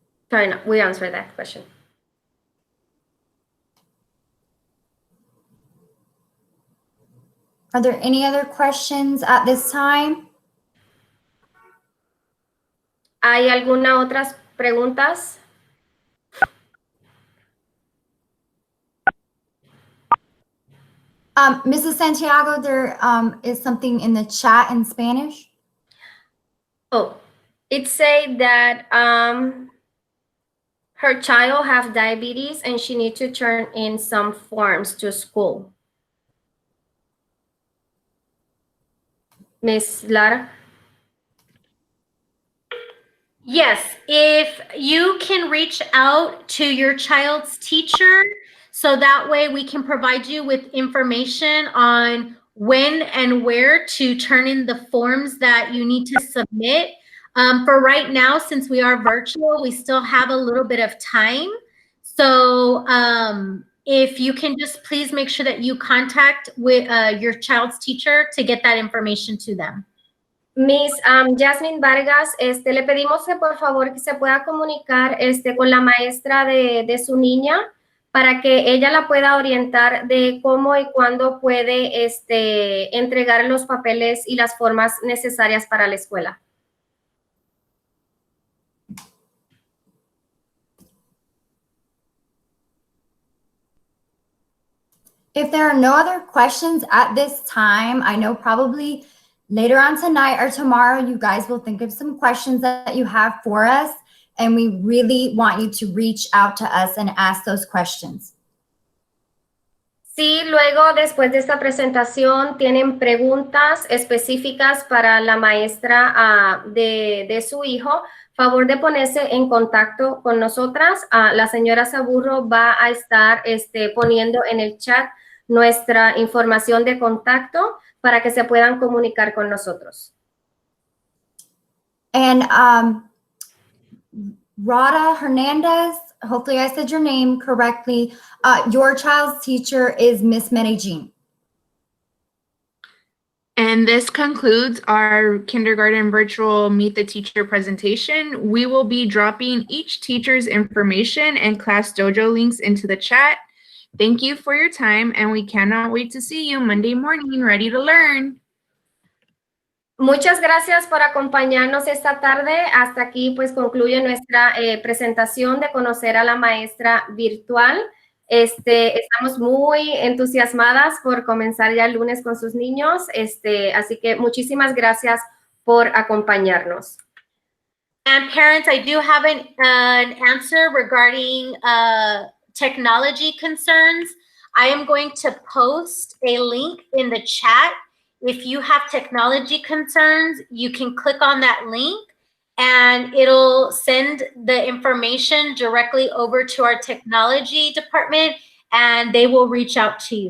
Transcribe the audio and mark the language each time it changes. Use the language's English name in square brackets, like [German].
[English] Sorry, no, we answered that question. Are there any other questions at this time? [Spanish] ¿Hay alguna otras preguntas? [English] Mrs. Santiago, there is something in the chat in Spanish. Oh, it said that her child has diabetes and she needs to turn in some forms to school. Miss Lara? Yes, if you can reach out to your child's teacher, so that way we can provide you with information on when and where to turn in the forms that you need to submit. For right now, since we are virtual, we still have a little bit of time. So if you can just please make sure that you contact with your child's teacher to get that information to them. [Spanish] Miss Jasmine Vargas, le pedimos que por favor que se pueda comunicar con la maestra de su niña para que ella la pueda orientar de cómo y cuándo puede entregar los papeles y las formas necesarias para la escuela. [English] If there are no other questions at this time, I know probably later on tonight or tomorrow, you guys will think of some questions that you have for us, and we really want you to reach out to us and ask those questions. [Spanish] Si luego, después de esta presentación, tienen preguntas específicas para la maestra de su hijo, favor de ponerse en contacto con nosotras. La señora Saburro va a estar poniendo en el chat nuestra información de contacto para que se puedan comunicar con nosotros. [English] And Rada Hernandez, hopefully I said your name correctly. Your child's teacher is Miss Medellin. And this concludes our kindergarten virtual Meet the Teacher presentation. We will be dropping each teacher's information and Class Dojo links into the chat. Thank you for your time, and we cannot wait to see you Monday morning, ready to learn. [Spanish] Muchas gracias por acompañarnos esta tarde. Hasta aquí pues concluye nuestra presentación de conocer a la maestra virtual. Estamos muy entusiasmadas por comenzar ya el lunes con sus niños. Así que muchísimas gracias por acompañarnos. [English] And parents, I do have an answer regarding technology concerns. I am going to post a link in the chat. If you have technology concerns, you can click on that link and it'll send the information directly over to our technology department and they will reach out to you.